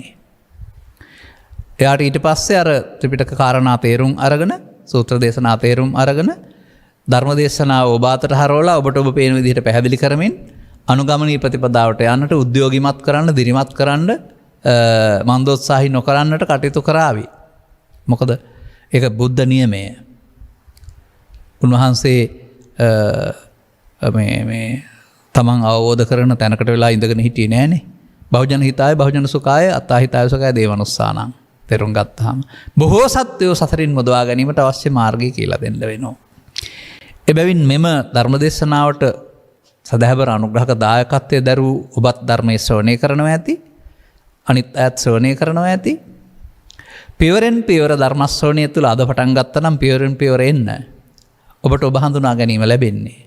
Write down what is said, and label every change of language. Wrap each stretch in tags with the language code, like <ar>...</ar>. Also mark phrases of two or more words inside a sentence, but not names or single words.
<si>එයාට ඊට පස්සේ අර ත්‍රිපිටක කාරණා තේරුම් අරගෙන සූත්‍ර දේශනා තේරුම් අරගෙන ධර්ම දේශනාව ඔබ අතට හරවලා ඔබට ඔබ පේන විදිහට පැහැදිලි කරමින් අනුගමනීය ප්‍රතිපදාවට යන්නට උද්‍යෝගිමත් කරන්න, දිරිමත් කරන්න, මන්දෝත්සාහී නොකරන්නට කටයුතු කරાવી. මොකද ඒක බුද්ධ නියමය. උන්වහන්සේ මේ තමන් අවබෝධ කරන තැනකට වෙලා ඉඳගෙන හිටියේ නෑනේ.</si> <pi>බහුජන හිතාය බහුජන සුඛාය අත්තා හිතාය සුඛාය දේවනුස්සානං</pi> <si>තේරුම් ගත්තාම බොහෝ සත්වයෝ සසරින් මුදවා ගැනීමට අවශ්‍ය මාර්ගය කියලා දෙන්න වෙනවා. එබැවින් මෙම ධර්මදේශනාවට සදහබර අනුග්‍රහක දායකත්වයේ දරූ ඔබත් ධර්මයේ ශ්‍රවණය කරනවා ඇති. අනිත් අයත් ශ්‍රවණය කරනවා ඇති. පියවරෙන් පියවර ධර්ම ශ්‍රවණය තුළ අද පටන් ගත්තා නම් පියවරෙන් පියවර එන්න ඔබට ඔබ හඳුනා ගැනීම ලැබෙන්නේ.</si>